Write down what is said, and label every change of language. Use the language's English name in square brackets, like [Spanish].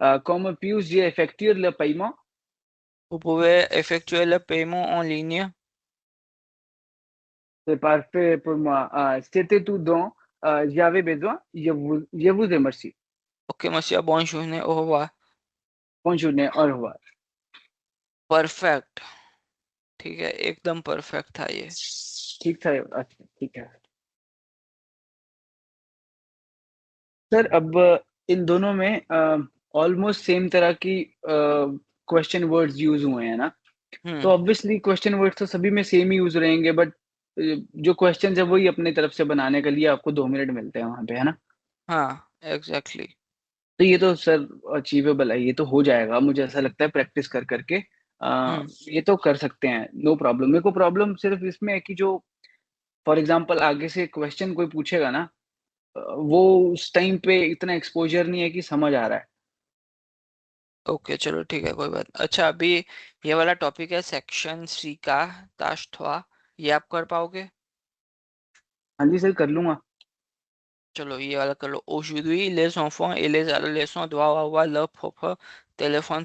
[French] Comment puis-je effectuer le paiement? Vous pouvez effectuer le paiement en ligne. C'est parfait pour moi. C'était tout dont j'avais besoin. Je vous remercie. Ok, monsieur, bonne journée, au revoir. Bonne journée. Au revoir. [Hindi] Perfect ठीक है एकदम perfect था ये ठीक था। अच्छा, ठीक है सर। अब इन दोनों में ऑलमोस्ट सेम तरह की क्वेश्चन वर्ड्स यूज हुए हैं ना, तो ऑब्वियसली क्वेश्चन वर्ड्स तो सभी में सेम ही यूज रहेंगे, बट जो क्वेश्चन है वही अपनी तरफ से बनाने के लिए आपको 2 मिनट मिलते हैं वहां पे, है ना। हाँ एग्जैक्टली तो ये तो सर अचीवेबल है, ये तो हो जाएगा, मुझे ऐसा लगता है प्रैक्टिस कर करके हम्म ये तो कर सकते हैं, नो प्रॉब्लम। मेरे को प्रॉब्लम सिर्फ इसमें है कि जो फॉर एग्जांपल आगे से क्वेश्चन कोई पूछेगा ना, वो उस टाइम पे इतना एक्सपोजर नहीं है कि समझ आ रहा है। ओके चलो ठीक है कोई बात अच्छा अभी ये वाला टॉपिक है सेक्शन सी का ताश्तवा ये आप कर पाओगे हाँ जी सर, कर लूंगा। चलो ये वाला कर लो [French] aujourd'hui les enfants et les adolescents doivent avoir leur propre téléphone